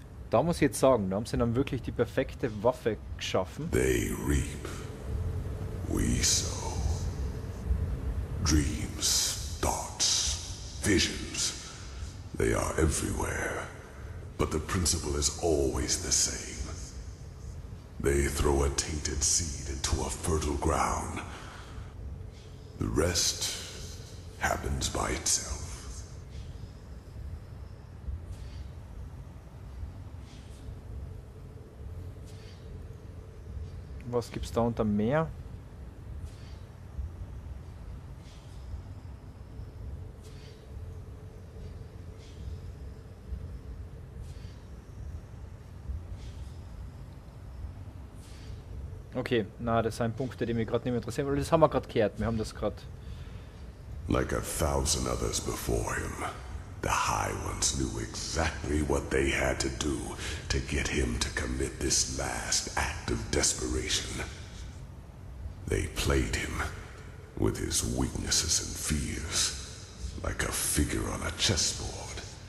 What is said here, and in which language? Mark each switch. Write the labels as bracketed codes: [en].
[de] Da muss ich jetzt sagen, da haben sie dann wirklich die perfekte Waffe geschaffen. [en] They reap, we sow. Dreams, thoughts, visions, they are everywhere. But the principle is always the same. They throw a tainted seed into a fertile ground. The rest happens by itself. [de] Was gibt's da unter Meer? Okay, na, das sind Punkte, die mich gerade nicht mehr interessieren, weil das haben wir gerade gehört. Wir haben das gerade. [en] Like 1,000 others before him, The High Ones knew exactly what they had to do to get him to commit this last act of desperation. They played him with his weaknesses and fears, like a figure on a chessboard.